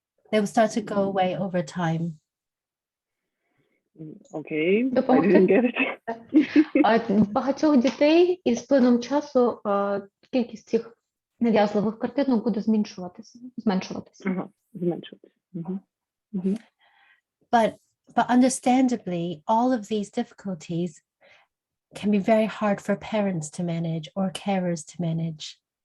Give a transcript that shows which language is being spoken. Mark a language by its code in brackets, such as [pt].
[en] They will start to go away over time. Okay, I didn't get it. [uk] Багатьох дітей із плином часу кількість цих нав'язливих картинок буде зменшуватися. Ага, зменшуватися. [en] But understandably, all of these difficulties can be very hard for parents to manage or carers to manage.